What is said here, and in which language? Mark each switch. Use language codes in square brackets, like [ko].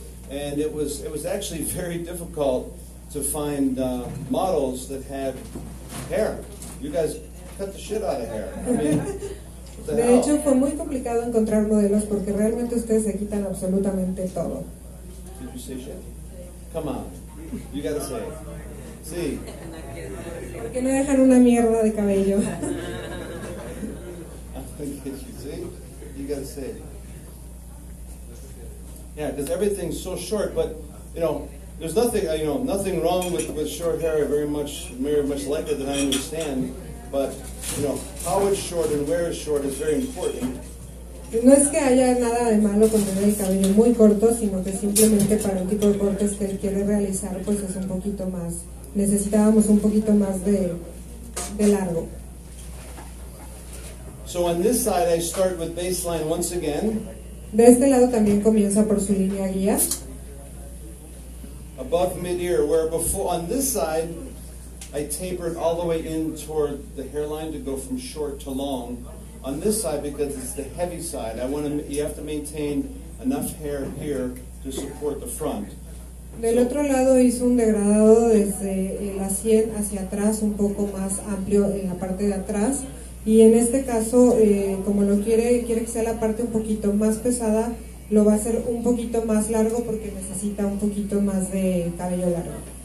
[en] And it was actually very difficult to find models that had hair. You guys cut the shit out of hair. I mean, what the [es] De [en] hell? [es] hecho, fue muy complicado encontrar modelos porque realmente ustedes se quitan absolutamente todo. [en] Did you say shit? Come on. You gotta say it. [es] Sí. Porque no dejan una mierda de cabello. [en] See? You gotta say it. Yeah, because everything's so short, but there's nothing wrong with short hair. I very much like it, that I understand. But how it's short and where it's short is very important. [es] No es que haya nada de malo con tener el cabello muy corto, sino que simplemente para el tipo de cortes que él quiere realizar, pues es un poquito más, necesitábamos un poquito más de largo. [en] So on this side, I start with baseline once again. [es] De este lado también comienza por su línea guía. [en] Above mid-ear, where before on this side, I tapered all the way in toward the hairline to go from short to long. On this side, because it's the heavy side, you have to maintain enough hair here to support the front. [es] Del otro lado hizo un degradado desde la sien hacia atrás, un poco más amplio en la parte de atrás. Y en este caso, como lo quiere que sea la parte un poquito más pesada, lo va a hacer un poquito más largo porque necesita un poquito más de cabello largo.